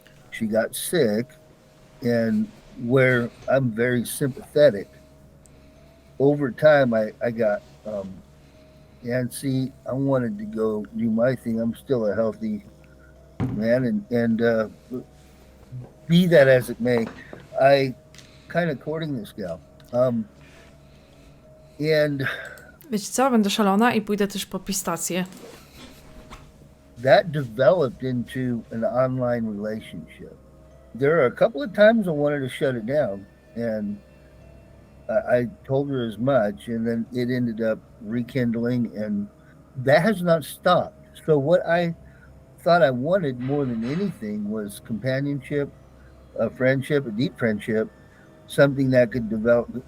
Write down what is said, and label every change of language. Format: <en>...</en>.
<en>She got sick, and where I'm very sympathetic, over time I got antsy. I wanted to go do my thing. I'm still a healthy man, and be that as it may, I kind of courting this gal. And</en> <pl>Wiecie co, będę szalona i pójdę też po pistację.</pl> <en>that developed into an online relationship. There are a couple of times I wanted to shut it down, and I told her as much, and then it ended up rekindling, and that has not stopped. So what I thought I wanted more than anything was companionship, a friendship, a deep friendship, something that could develop.</en>